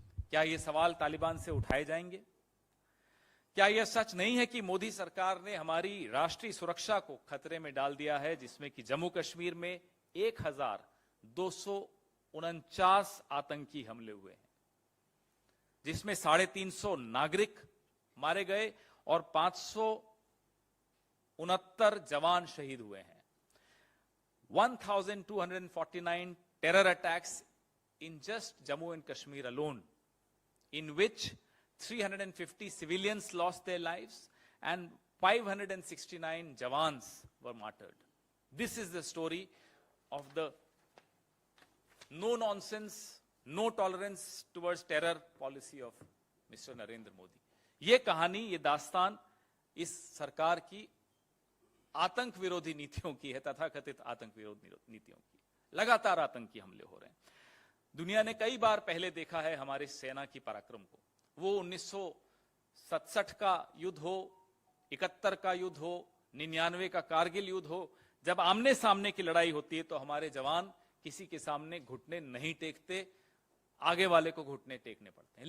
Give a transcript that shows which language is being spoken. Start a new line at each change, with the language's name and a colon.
Hindi: क्या ये सवाल तालिबान से उठाए जाएंगे? क्या यह सच नहीं है कि मोदी सरकार ने हमारी राष्ट्रीय सुरक्षा को खतरे में डाल दिया है, जिसमें कि जम्मू कश्मीर में 1249 आतंकी हमले हुए हैं, जिसमें 350 नागरिक मारे गए और 569 जवान शहीद हुए हैं।
English: 1249 terror attacks in just Jammu and Kashmir alone, in which 350 civilians lost their lives and 569 jawans were martyred. This is the story of the no nonsense, no tolerance towards terror policy of Mr. Narendra Modi.
Hindi: ये कहानी, ये दास्तान इस सरकार की आतंक विरोधी नीतियों की है, तथाकथित आतंक विरोधी नीतियों की। लगातार आतंकी हमले हो रहे हैं। दुनिया ने कई बार पहले देखा है हमारी सेना की पराक्रम को। वो 1967 का युद्ध हो, 71 का युद्ध हो, 99 का कारगिल युद्ध हो, जब आमने सामने की लड़ाई होती है तो हमारे जवान किसी के सामने घुटने नहीं टेकते, आगे वाले को घुटने टेकने पड़ते हैं।